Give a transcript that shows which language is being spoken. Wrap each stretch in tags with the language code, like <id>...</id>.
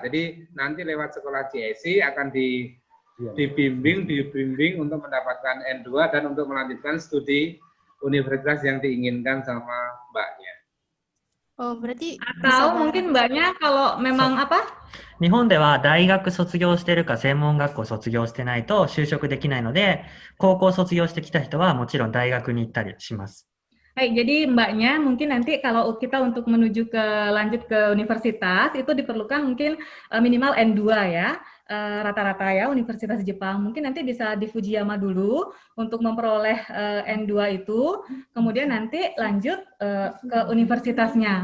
<id>Jadi nanti lewat sekolah GSI akan dibimbing untuk mendapatkan N2 dan untuk melanjutkan studi universitas yang diinginkan sama Mbaknya. Oh, berarti Atau mungkin Mbaknya kalau memang apa?</id> <ja>日本では大学卒業してるか専門学校卒業してないと就職できないので、高校卒業してきた人はもちろん大学に行ったりします。</ja> <id>Baik, jadi Mbaknya mungkin nanti kalau kita untuk menuju ke lanjut ke universitas itu diperlukan mungkin minimal N2 ya, rata-rata ya Universitas Jepang. Mungkin nanti bisa di Fujiyama dulu untuk memperoleh N2 itu, kemudian nanti lanjut ke universitasnya.</id>